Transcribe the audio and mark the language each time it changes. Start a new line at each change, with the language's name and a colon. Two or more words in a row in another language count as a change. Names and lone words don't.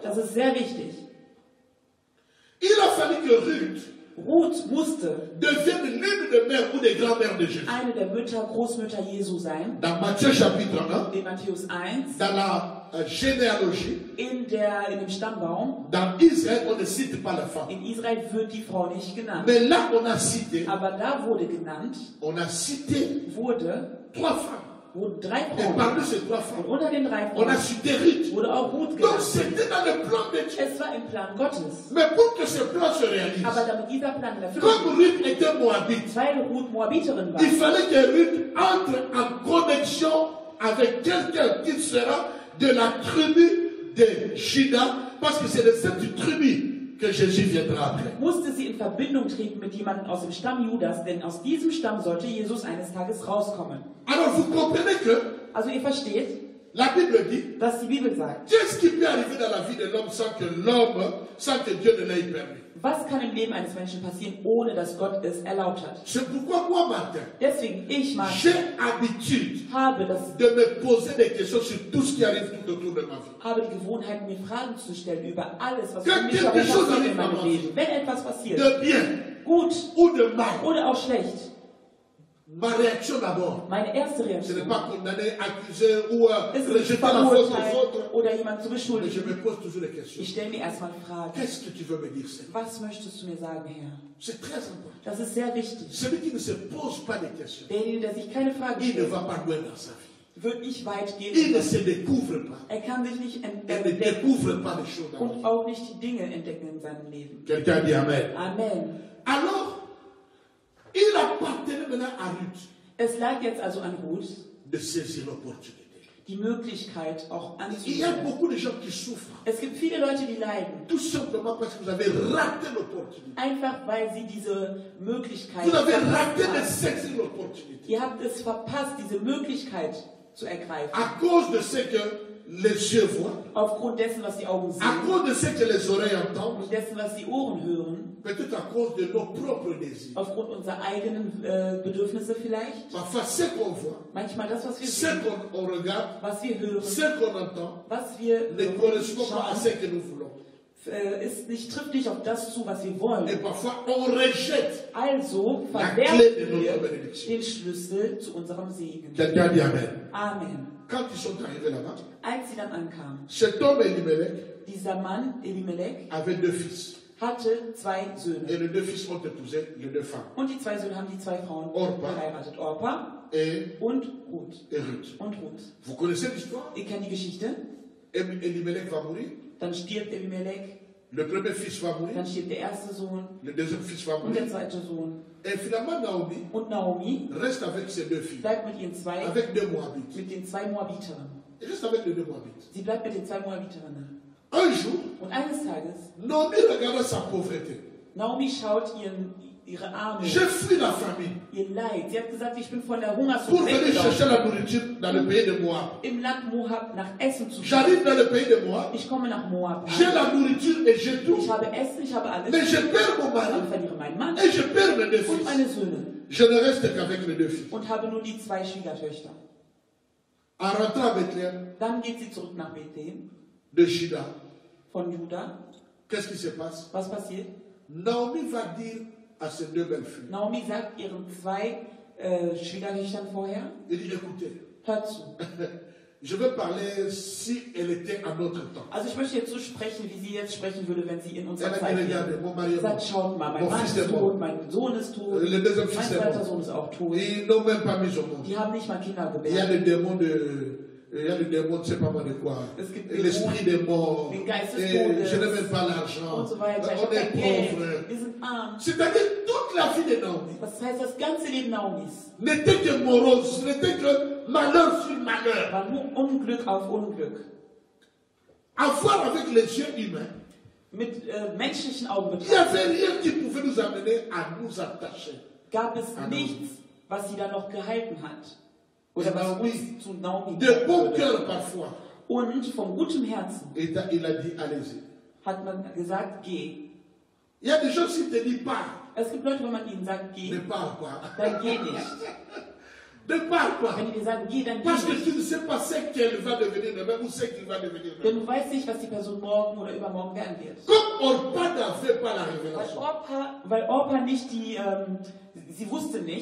German: Das ist sehr wichtig.
French: Il a fallu que Ruth
German: Ruth musste
French: devienne l'une des mères ou des grands-mères de Jésus.
German: eine der Großmütter Jesu sein.
French: Dans Matthieu chapitre 1,
German: In Matthäus 1,
French: dans la généalogie,
German: in dem Stammbaum.
French: dans Israël, on ne cite pas la femme.
German: In Israel wird die Frau nicht genannt.
French: Mais là, on a cité,
German: Aber da wurde genannt,
French: on a cité trois femmes.
German: wurden 3
French: Et
German: Frauen.
French: parmi ces trois
German: Und
French: femmes,
German: unter den 3
French: on a
German: Frauen
French: cité Ruth.
German: wurde auch Ruth
French: Donc
German: genannt.
French: c'était dans le plan de Dieu.
German: Es war im Plan Gottes.
French: Mais pour que ce plan se réalise,
German: Aber damit dieser Plan in Erfüllung
French: comme Ruth était moabite,
German: weil Ruth Moabiterin war,
French: il fallait que Ruth entre en connexion avec quelqu'un qui sera de la tribu de Juda, parce que c'est de cette tribu que Jésus viendra après.
German: musste sie in Verbindung treten mit jemandem aus dem Stamm Judas, denn aus diesem Stamm sollte Jesus eines Tages rauskommen.
French: Alors vous comprenez que
German: Also ihr versteht,
French: la Bible dit,
German: was die Bibel sagt.
French: qu'est-ce qui peut arriver dans la vie de l'homme sans que Dieu ne l'ait permis?
German: Was kann im Leben eines Menschen passieren, ohne dass Gott es erlaubt hat?
French: C'est pourquoi moi, Martin,
German: Deswegen, ich, Martin,
French: j'ai habitude
German: habe
French: de me poser des questions sur tout ce qui arrive tout autour de ma vie.
German: habe die Gewohnheit, mir Fragen zu stellen über alles, was
French: Que
German: um mich
French: quelque
German: herum
French: chose
German: passiert
French: arrive
German: in meinem
French: dans ma
German: Leben. Wenn etwas passiert,
French: De bien
German: gut
French: ou de mal.
German: oder auch schlecht,
French: Ma réaction d'abord,
German: meine erste
French: ce n'est
German: Reaktion
French: pas condamner, accuser ou
German: ist nicht
French: rejeter la faute des
German: verurteilen
French: autres.
German: oder jemanden zu
French: Mais je
German: beschuldigen.
French: me pose toujours des questions.
German: Ich stelle mir erstmal Fragen.
French: Qu'est-ce que tu veux me dire, Seigneur?
German: Was möchtest du mir sagen, Herr?
French: C'est très important.
German: Das ist sehr wichtig.
French: Celui qui ne se pose pas des questions,
German: Derjenige, der sich keine Fragen
French: il ne
German: stellt,
French: va pas loin dans sa vie.
German: wird nicht weit
French: Il
German: gehen.
French: ne se découvre pas.
German: Er kann sich nicht
French: Il ne
German: entdecken
French: découvre pas les choses dans la
German: und
French: vie.
German: auch nicht die Dinge entdecken in seinem Leben.
French: Quelqu'un dit Amen.
German: Amen.
French: Alors, il appartenait maintenant à Ruth
German: Es lag jetzt also an Ruth,
French: de saisir l'opportunité.
German: die Möglichkeit auch
French: Il y a
German: anzunehmen.
French: beaucoup de gens qui souffrent,
German: Es gibt viele Leute, die leiden,
French: tout simplement parce que vous avez raté l'opportunité.
German: einfach weil sie diese Möglichkeit
French: Vous avez
German: verpasst
French: raté de
German: haben.
French: saisir l'opportunité.
German: Ihr habt es verpasst, diese Möglichkeit zu ergreifen.
French: À cause de ce que les yeux voient,
German: Aufgrund dessen, was die Augen
French: à
German: sehen
French: cause de ce que les oreilles entendent,
German: und dessen, was die Ohren hören,
French: peut-être à cause de nos propres désirs.
German: aufgrund unserer eigenen Bedürfnisse vielleicht.
French: Parfois, ce qu'on voit,
German: Manchmal das, was wir
French: ce
German: sehen,
French: qu'on regarde,
German: was wir hören,
French: ce qu'on entend,
German: was wir
French: ne correspond pas à
German: schauen,
French: ce que nous voulons.
German: trifft nicht auf das zu, was wir wollen.
French: Et parfois, on rejette.
German: Also
French: La
German: verwerfen
French: clé de
German: wir
French: notre bénédiction.
German: den Schlüssel zu unserem Segen.
French: Quelqu'un dit Amen.
German: Amen.
French: Quand ils sont arrivés là-bas,
German: Als sie dann ankamen,
French: cet homme Elimelech
German: dieser Mann, Elimelech,
French: avait deux fils.
German: hatte 2 Söhne.
French: Et les deux fils ont épousé les deux femmes,
German: Und die 2 Söhne haben die 2 Frauen Orpa. geheiratet. Orpa
French: et
German: und Ruth. Ruth. Und Ruth.
French: Vous connaissez l'histoire?
German: Ihr kennt die Geschichte?
French: Elimelech va mourir,
German: Dann stirbt Elimelech,
French: le premier fils va mourir,
German: dann stirbt der erste Sohn
French: le deuxième fils va
German: und der
French: mourir.
German: zweite Sohn.
French: Et finalement,
German: Und Naomi
French: reste avec ses deux filles,
German: bleibt mit ihren 2,
French: avec deux Moabites.
German: mit den 2 Moabiterinnen.
French: Elle reste avec les deux Moabites.
German: Sie bleibt mit den 2 Moabiterinnen.
French: Un jour,
German: Und eines Tages,
French: Naomi regarda sa pauvreté.
German: Naomi schaut ihre Arme,
French: J'ai fui la famine
German: ihr Leid. Sie hat gesagt, ich bin von der
French: pour
German: Hungersnot
French: venir chercher
German: weggelaufen,
French: la nourriture dans le pays de Moab.
German: im Land Moab nach Essen zu
French: J'arrive
German: suchen.
French: dans le pays de Moab,
German: Ich komme nach Moab.
French: j'ai la nourriture et j'ai tout,
German: Ich habe Essen, ich habe alles.
French: mais je perds mon mari
German: Ich verliere meinen Mann
French: et je perds mes deux
German: und
French: fils.
German: meine Söhne
French: Je ne reste qu'avec mes deux fils.
German: und habe nur die 2 Schwiegertöchter.
French: En rentrant à Bethléem
German: Dann geht sie zurück nach Bethlehem
French: de Juda,
German: von Juda.
French: qu'est-ce qui se passe?
German: Was passiert?
French: Naomi va dire à ses deux belles filles,
German: Naomi sagt ihren 2 Schwiegertöchtern vorher,
French: il dit écoutez,
German: hört zu.
French: je veux parler si elle était à notre temps.
German: Also ich möchte jetzt so sprechen, wie sie jetzt sprechen würde, wenn sie in unserer
French: Elle a
German: Zeit
French: dit
German: wäre.
French: regardez, mon mari est
German: Sagt,
French: mort.
German: schaut mal, mein
French: Mon
German: Mann
French: fils
German: ist
French: est mort.
German: tot, mein Sohn ist tot,
French: Le deuxième
German: mein
French: fils est
German: zweiter
French: mort.
German: Sohn ist auch tot.
French: Ils n'ont même pas mis au monde.
German: Die haben nicht mal Kinder
French: Il y a
German: gebärt.
French: le démon de. Il y a le démon, je ne sais pas moi de quoi.
German: Es gibt
French: L'esprit des morts.
German: den Geist des
French: Et
German: Todes
French: je n'ai même pas l'argent.
German: und so weiter. Ich
French: On
German: habe
French: est
German: kein Geld,
French: pauvre.
German: wir sind arm.
French: C'est-à-dire toute la vie de Naomi
German: Das heißt, das ganze Leben Naomis
French: n'était que morose, n'était que malheur sur malheur.
German: war nur Unglück auf Unglück.
French: À voir avec les yeux humains,
German: Mit menschlichen Augen
French: il n'y avait
German: betrachtet
French: rien qui pouvait nous amener à nous attacher.
German: gab es Ah, nichts, was sie da noch gehalten hat. Oder
French: Et
German: was Naomi, uns zu Naomi
French: de
German: gehalten
French: bon
German: würde.
French: cœur parfois,
German: Und von gutem Herzen
French: et il a dit allez-y.
German: hat man gesagt, geh.
French: Il y a des gens qui te disent pars.
German: Es gibt Leute, wenn man ihnen sagt, geh,
French: Ne pars pas.
German: dann geh nicht.
French: Ne pars pas.
German: Wenn die dir sagen, geh, dann geh
French: Parce que
German: nicht.
French: tu ne sais pas ce qu'elle va devenir demain ou ce qu'il va devenir
German: Denn
French: demain.
German: du weißt nicht, was die Person morgen oder übermorgen werden wird.
French: Comme Orpa n'avait pas la révélation.
German: Weil Orpa nicht die, sie wusste nicht,